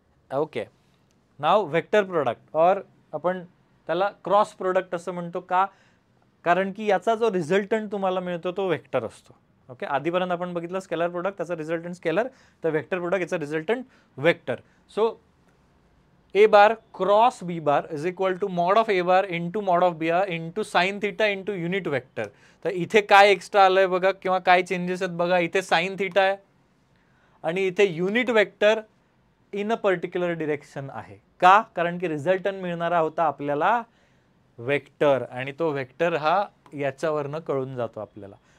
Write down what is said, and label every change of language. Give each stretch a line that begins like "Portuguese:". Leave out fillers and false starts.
Marathi: Okay, नाव vector product और आपण त्याला क्रॉस प्रोडक्ट असं म्हणतो. का? कारण की याचा जो रिझल्टंट तुम्हाला मिळतो तो वेक्टर असतो. ओके, आधीपर्यंत आपण बघितलं स्केलर प्रोडक्ट त्याचा रिझल्टंट स्केलर, तर वेक्टर प्रोडक्ट याचा resultant vector.
English: So a bar cross b bar is equal to mod of a bar into mod of b bar into sine theta into unit vector.
Marathi: तर इथे काय extra आलंय बघा किंवा काय changes आहेत बघा. इथे साइन थीटा आहे आणि इथे unit vector in a particular direction आहे. का? कारण की रिझल्टंट मिळणारा होता आपल्याला वेक्टर आणि तो वेक्टर हा याच्यावरनं कळून जातो आपल्याला.